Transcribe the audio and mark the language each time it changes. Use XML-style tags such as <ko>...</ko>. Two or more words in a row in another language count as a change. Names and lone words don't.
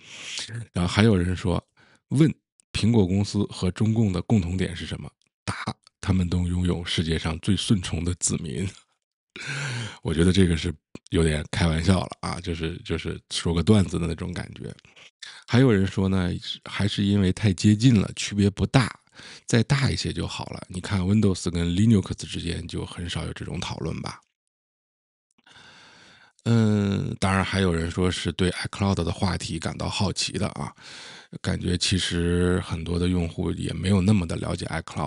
<zh>然後還有人說，問蘋果公司和中共的共同點是什麼？答，他們都擁有世界上最順從的子民。我覺得這個是有點開玩笑了啊，就是說個段子的那種感覺。還有人說呢，還是因為太接近了，區別不大，再大一些就好了。你看 Windows 跟 Linux 之間就很少有這種討論吧。當然還有人說是對 iCloud 的話題感到好奇的啊，感覺其實很多的用戶也沒有那麼的了解 iCloud。</zh>